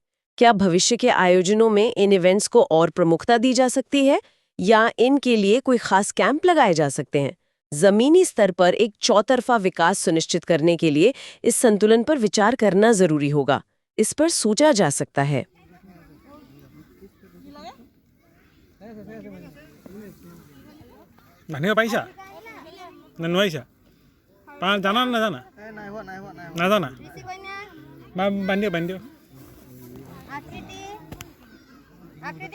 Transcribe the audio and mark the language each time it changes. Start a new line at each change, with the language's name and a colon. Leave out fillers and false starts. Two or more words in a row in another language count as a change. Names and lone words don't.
Hindi: क्या भविष्य के आयोजनों में इन इवेंट्स को और प्रमुखता दी जा सकती है, या इनके लिए कोई खास कैंप लगाए जा सकते हैं? जमीनी स्तर पर एक चौतरफा विकास सुनिश्चित करने के लिए इस संतुलन पर विचार करना जरूरी होगा। इस पर सोचा जा सकता है।
Assamese: বান্ধিব পাৰিছা নে নোৱাৰিছা? জানা নে নাজানা? নাজানা? বান্ধিব বান্ধিব। আকৃতি কোন হয়?